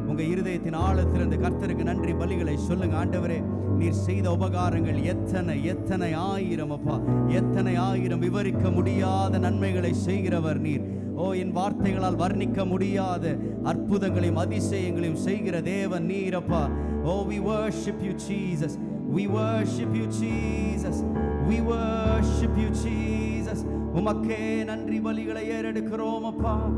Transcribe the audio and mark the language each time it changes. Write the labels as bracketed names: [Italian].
[Tamil] உங்க இருதயத்தின் ஆழத்திலிருந்து கர்த்தருக்கு நன்றி பலிகளை சொல்லுங்க. ஆண்டவரே, நீர் செய்த உபகாரங்கள் எத்தனை ஆயிரம் அப்பா, எத்தனை ஆயிரம், விவரிக்க முடியாத நன்மைகளை செய்கிறவர் நீர். ஓ, என் வார்த்தைகளால் வர்ணிக்க முடியாத அற்புதங்களையும் அதிசயங்களையும் செய்கிற தேவன் நீரப்பா. [English] Oh, we worship you Jesus, we worship you Jesus, we worship you Jesus. [Tamil] உமக்கே நன்றி பலிகளை ஏறெடுக்கிறோம் அப்பா.